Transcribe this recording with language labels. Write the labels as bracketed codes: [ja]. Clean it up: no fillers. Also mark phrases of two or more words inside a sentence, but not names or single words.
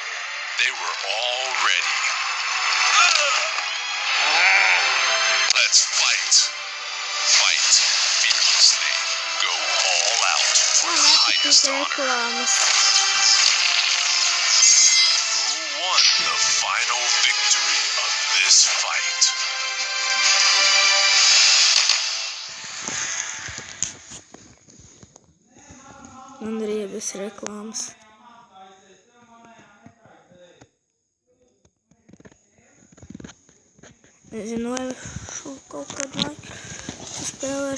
[en] They were all ready. Let's fight. Fight fearlessly. Go all out for the highest honor. Who won the final victory of this fight? [lv] Man riebas reklāmas. Nezinu, vai šo kaut kādu laiku spēlēšu.